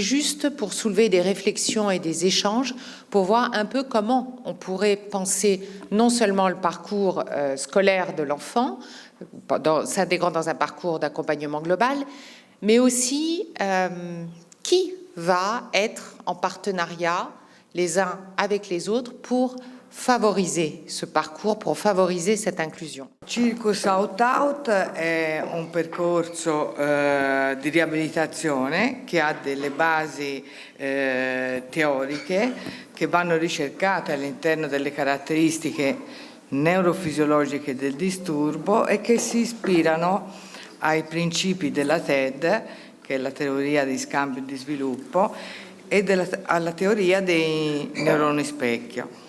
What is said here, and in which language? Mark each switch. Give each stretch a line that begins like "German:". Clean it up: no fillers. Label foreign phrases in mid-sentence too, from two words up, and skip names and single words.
French: juste pour soulever des réflexions et des échanges pour voir un peu comment on pourrait penser non seulement le parcours scolaire de l'enfant, s'intégrant dans un parcours d'accompagnement global, mais aussi qui va être en partenariat les uns avec les autres pour favoriser ce parcours, pour favoriser cette inclusion.
Italian: Circus Out Out è un percorso di riabilitazione che ha delle basi teoriche che vanno ricercate all'interno delle caratteristiche neurofisiologiche del disturbo e che si ispirano ai principi della TED, che è la teoria di scambio e di sviluppo, e alla teoria dei neuroni specchio.